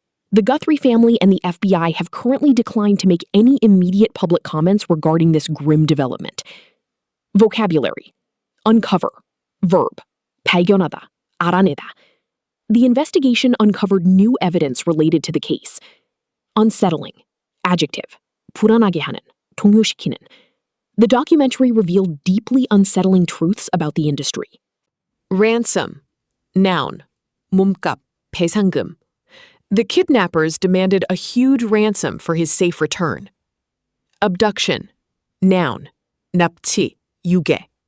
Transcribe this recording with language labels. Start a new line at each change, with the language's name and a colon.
English: The Guthrie family and the FBI have currently declined to make any immediate public comments regarding this grim development. Vocabulary. Uncover. Verb. 발견하다, 알아내다. The investigation uncovered new evidence related to the case. Unsettling. Adjective.
Korean: 불안하게 하는, 동요시키는.
English: The documentary revealed deeply unsettling truths about the industry. Ransom. Noun. 몸값,
Korean: 배상금.
English: The kidnappers demanded a huge ransom for his safe return. Abduction. Noun. 납치, 유괴.